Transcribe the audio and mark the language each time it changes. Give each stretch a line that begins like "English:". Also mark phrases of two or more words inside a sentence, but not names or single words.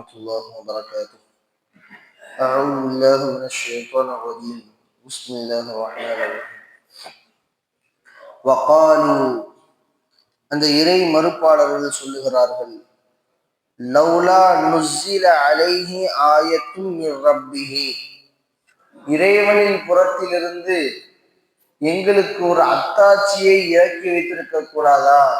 Arabic: ورحمة الله وبركاته. أعوذ بالله من الشيطان الرجيم. بسم الله الرحمن الرحيم.
Tamil: وقالوا அந்த இறை மறுப்பாளர்கள் சொல்லுகிறார்கள்,
Arabic: لولا نزل عليه آية من ربه,
Tamil: இறைவனின் புறத்திலிருந்து எங்களுக்கு ஒரு அத்தாட்சியை இறக்கி வைத்திருக்க கூடாதா?